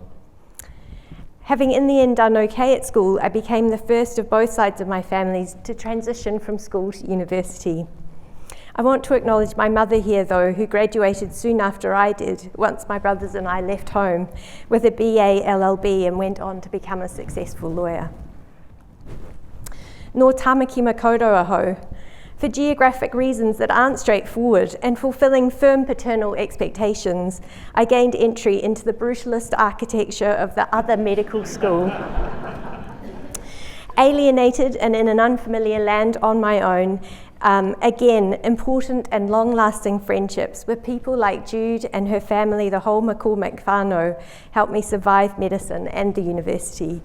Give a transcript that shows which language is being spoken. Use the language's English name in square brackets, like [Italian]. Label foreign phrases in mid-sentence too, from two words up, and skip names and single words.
[English] Having in the end done okay at school, I became the first of both sides of my families to transition from school to university. I want to acknowledge my mother here, though, who graduated soon after I did, once my brothers and I left home, with a BA LLB and went on to become a successful lawyer. [Māori] Nō tāmaki makoto aho. [English] For geographic reasons that aren't straightforward and fulfilling firm paternal expectations, I gained entry into the brutalist architecture of the other medical school. Alienated and in an unfamiliar land on my own, again, important and long-lasting friendships with people like Jude and her family, the whole McCormick whānau, helped me survive medicine and the university.